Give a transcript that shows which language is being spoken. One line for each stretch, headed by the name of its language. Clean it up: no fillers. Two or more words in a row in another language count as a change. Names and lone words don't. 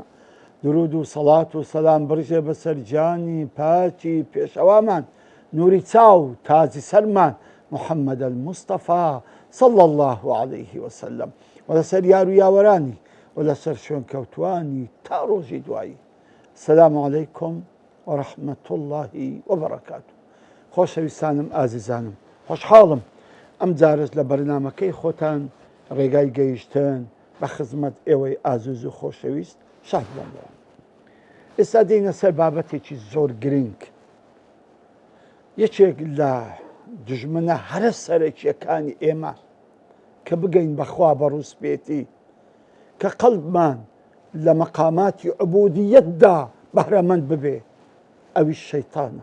Central Kurdish: درود و سەڵات و سەلام بڕژێ بەسەر جانی پاچی پێشەوامان، نوری چاو تاجی سەرمان محەممەد الموستەفا
Arabic: صلی الله عليه وسلم،
Central Kurdish: و لەسەر یار و یاوەرانی و لەسەر شوێنکەوتوانی تا ڕۆژی دوایی.
Arabic: السلام علیکم ورحمة الله وبركاته.
Central Kurdish: خۆشەویستانم ئازیزانم، خۆشحاڵم ئەم جارش لە بەرنامەکەی خۆتان ڕێگای گەیشتن بە خزمەت ئێوەی ئازیز و خۆشەویست شاد بڵێن. ئێستا دێنە سەر بابەتێکی زۆر گرنگ، یەکێک لە دژمنە هەرە سەرەکیەکانی ئێمە کە بگەین بەخوا بەڕووسپێتی، کە قەڵبمان لە مەقاماتی عبودیەتدا بەهرەمەند ببێ، ئەویش شەیتانە.